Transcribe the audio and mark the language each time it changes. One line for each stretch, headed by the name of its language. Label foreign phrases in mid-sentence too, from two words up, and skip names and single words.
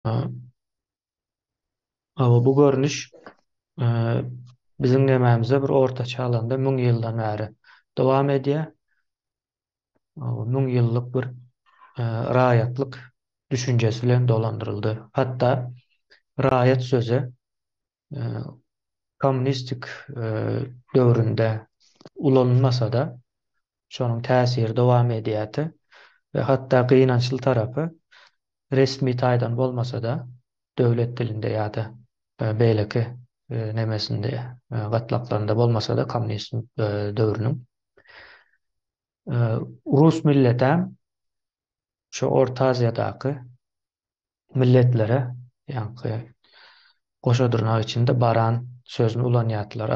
Turkish: Ha, ama bu görünüş e, bizim nememize bir orta çağlanda 1000 yıldan beri devam ediyor. O 1000 yıllık bir rahatlık düşüncesiyle dolandırıldı. Hatta rahat sözü e, komünistik dövründe
Turkmen: ulanılmasa da şonun täsiri dowam edýärdi ve hatta gynançly tarapy resmi taýdan bolmasa da döwlet dilinde ýa-da beýleki nemesinde gatlaklarynda bolmasa da komünizm döwrüniň Rus milletem şu Orta Aziýadaky milletlere ýa-ni goşa durnak içinde baran sözünü ulanýardylar.